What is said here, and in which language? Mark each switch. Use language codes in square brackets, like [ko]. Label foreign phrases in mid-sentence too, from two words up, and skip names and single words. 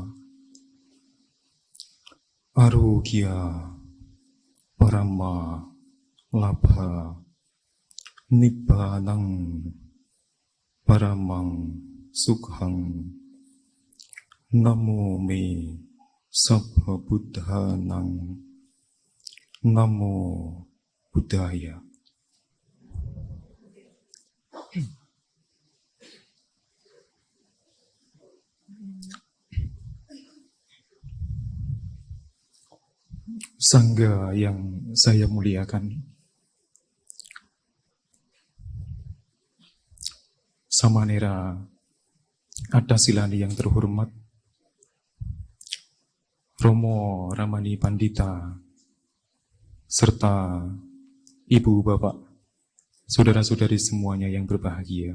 [pi] Arogya parama labha nibbanang paramang sukhang. Namo me sabha buddhanang. Namo Buddhaya. [id] Sangga yang saya muliakan, Samanera Adasilani yang terhormat, Romo Ramani Pandita, serta ibu bapak, saudara-saudari semuanya yang berbahagia.